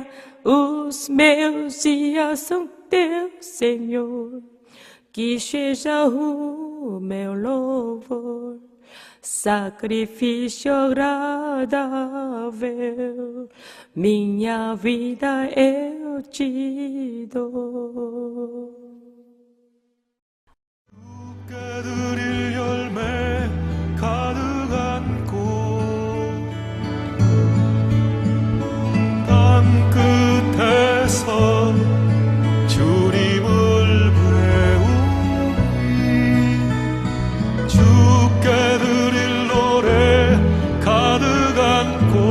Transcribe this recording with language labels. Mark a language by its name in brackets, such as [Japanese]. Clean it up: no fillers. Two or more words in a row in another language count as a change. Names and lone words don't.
[Portuguese] Os meus dias são teus, Senhor, que seja o meu louvor, sacrifício agradável, minha vida eu te dou. [Korean] 주께 드릴 열매 가득한 꽃 땅 끝에서 주님을 배우리 주께 드릴 노래 가득한 꽃